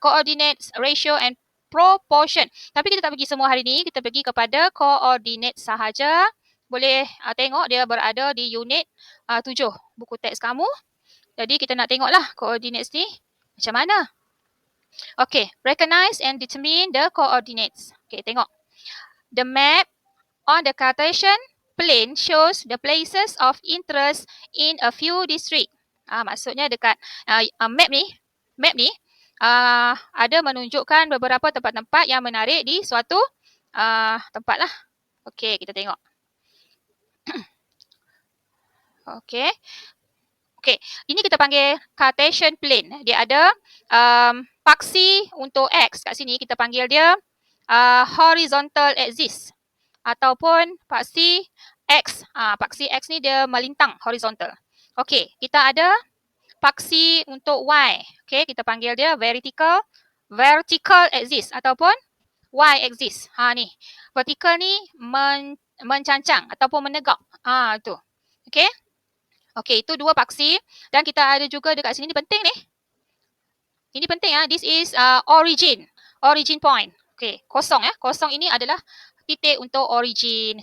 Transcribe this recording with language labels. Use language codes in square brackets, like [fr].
[en] Coordinates, ratio and proportion. [ms] Tapi kita tak pergi semua hari ini, kita pergi kepada coordinate sahaja. Boleh tengok dia berada di unit 7 buku teks kamu. Jadi kita nak tengoklah coordinates ni macam mana. Okay, [en] recognize and determine the coordinates. [ms] Okay, tengok. [en] The map on the Cartesian plane shows the places of interest in a few districts. [ms] Maksudnya dekat map ni ada menunjukkan beberapa tempat-tempat yang menarik di suatu tempat lah. Okay, kita tengok. Okay. Okay, ini kita panggil Cartesian plane. Dia ada paksi untuk X. Kat sini kita panggil dia horizontal axis. Ataupun paksi X. Paksi X ni dia melintang horizontal. Okay, kita ada paksi untuk Y. Okay, kita panggil dia vertical axis ataupun Y axis. Ni. Vertical ni mencancang ataupun menegak. Itu. Okay. Okey, itu dua paksi dan kita ada juga dekat sini ni penting ni. Ini penting [en] This is origin point. [ms] Okey, kosong Kosong ini adalah titik untuk origin.